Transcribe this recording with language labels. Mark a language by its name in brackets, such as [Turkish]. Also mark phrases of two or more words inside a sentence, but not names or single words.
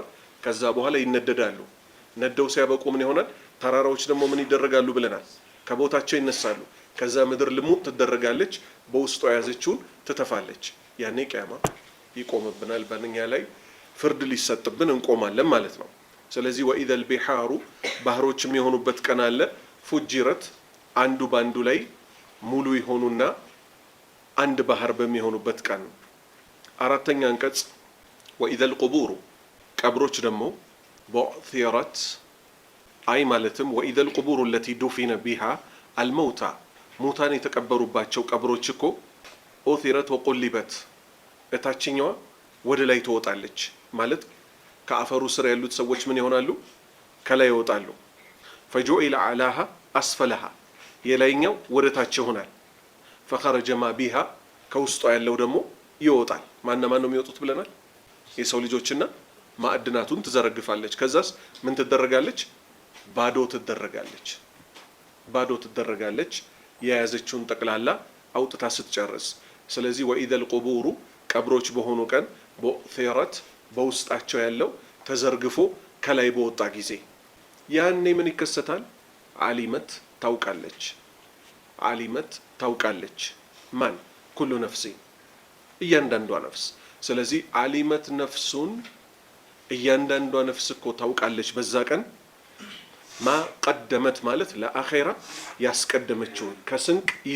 [Amharic] ከዛ በኋላ ይነደዳሉ። ነደው ሲያበቁ ምን ይሆናል? ተራራዎች ደግሞ ምን ይደረጋሉ ብለናል? ከቦታቸው ይነሳሉ። ከዛ ምድር ልሙጥ ትደረጋለች፣ በውስጧ የያዘችውን ትተፋለች። ያኔ ቂያማ ይቆምብናል፣ በእኛ ላይ ፍርድ ሊሰጥብን እንቆማለን ማለት ነው። ስለዚህ [Arabic] وإذا البحار [Amharic] ባህሮች የሚሆኑበት ቀን አለ። ፉጅረት አንዱ ባንዱ ላይ ሙሉ ይሆኑና አንድ ባህር በሚሆኑበት ቀን። አራተኛ አንቀጽ [Arabic] وإذا القبور [Amharic] ቀብሮች ደግሞ بعثرت አይ ማለትም [Arabic] وإذا القبور التي دفن بها الموتى [Amharic] ሙታን የተቀበሩባቸው ቀብሮች እኮ ኡثرت وقلبت እታችኛዋ ወደ ላይ ትወጣለች ማለት ከአፈሩ ስር ያሉት ሰዎች ምን ይሆናሉ? ከላይ ይወጣሉ። [Arabic] فجعل علاها أسفلها [Amharic] የላይኛው ወደ ታች ይሆናል። [Arabic] فخرج ما بها [Amharic] ከውስጧ ያለው ደግሞ ይወጣል። ማን ነው የሚወጡት ብለናል? የሰው ልጆችና ማዕድናቱን ትዘረግፋለች። ከዛስ ምን ትደረጋለች? ባዶ ትደረጋለች የያዘችውን ጠቅላላ አውጥታ ስትጨርስ። ስለዚህ [Arabic] وإذا القبور [Amharic] ቀብሮች በሆኑ ቀን بعثرت በውስጣቸው ያለው ተዘርግፎ ከላይ በወጣ ጊዜ ያኔ ምን ይከሰታል? ዓሊመት ታውቃለች። ማን? [Arabic] كل نفس [Amharic] እያንዳንዷ ነፍስ። ስለዚህ ዓሊመት ነፍሱን እያንዳንዷ ነፍስ እኮ ታውቃለች በዛ ቀን [Arabic] ما قدمت [Amharic] ማለት ለአኼራ ያስቀደመችውን ከስንቅ ይዛ